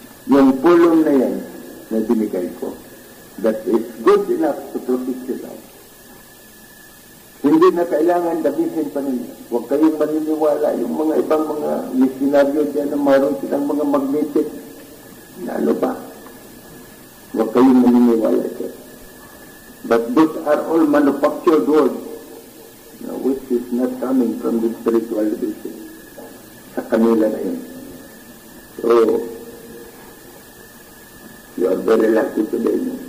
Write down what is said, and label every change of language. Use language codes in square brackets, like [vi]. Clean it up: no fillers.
[tl] Yung pulong na yan na binigay ko, [en] that is good enough to protect you now. [tl] Hindi na kailangan dabihin pa ninyo. Huwag kayong maniniwala yung mga ibang mga misionaryo dyan na mayroon silang mga magnetic na ano ba. Huwag kayong maniniwala dyan. [en] But those are all manufactured words, which is not coming from the spiritual division. [tl] Sa kanila na yun. [en] So, you are very lucky today.